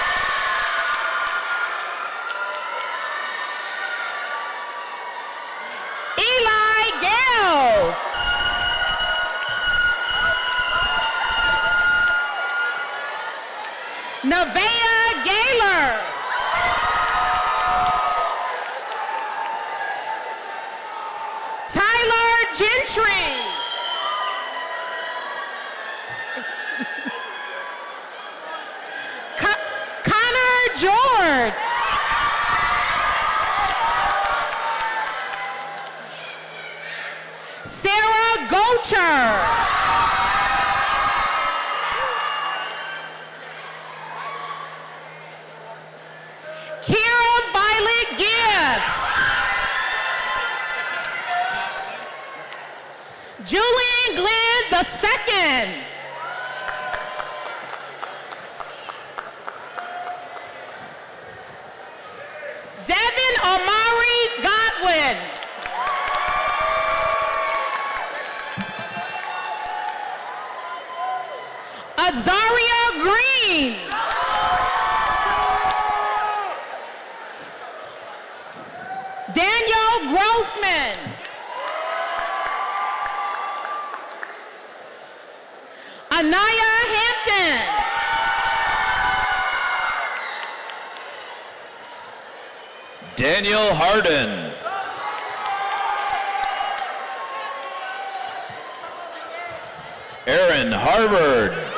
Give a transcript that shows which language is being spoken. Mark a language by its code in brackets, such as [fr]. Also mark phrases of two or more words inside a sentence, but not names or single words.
[en] Eli Gales. Nevaeh Gaylor. Tyler Gentry. Connor George. Sarah Gocher. Kira Violet Gibbs. Julian Glenn II. Devin Omari Godwin. Azaria Green. Daniel Grossman. Anaya Hampton. Daniel Harden. Aaron Harvard.